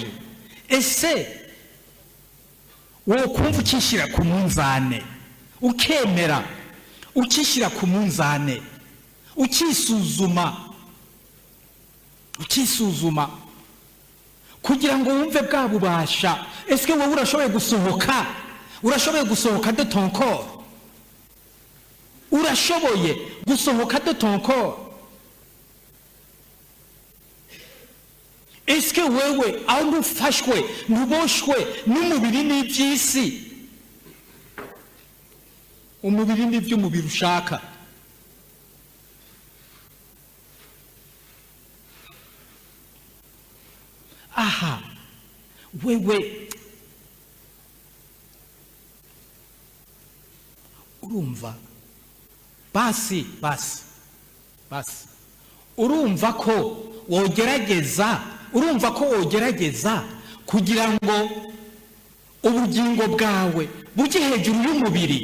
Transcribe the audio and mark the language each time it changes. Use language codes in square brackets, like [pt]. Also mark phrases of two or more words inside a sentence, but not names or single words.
[rw] Ese wokumva ukishyira ku munzane, ukemera ukishyira ku munzane, ukisuzuma kugira ngo wumve bwa bubasha. Ese wowe urashoboye gusohoka [fr] de ton corps? [rw] Urashoboye gusohoka [fr] de ton corps? [rw] Ese wewe aho ntufashwe ntuboshwe n'umubiri n'iby'isi? Umubiri n'ibyo umubiri ushaka. Aha, wewe urumva basi urumva ko wogerageza kugira ngo ubugingo bwawe bujye hejuru y'umubiri.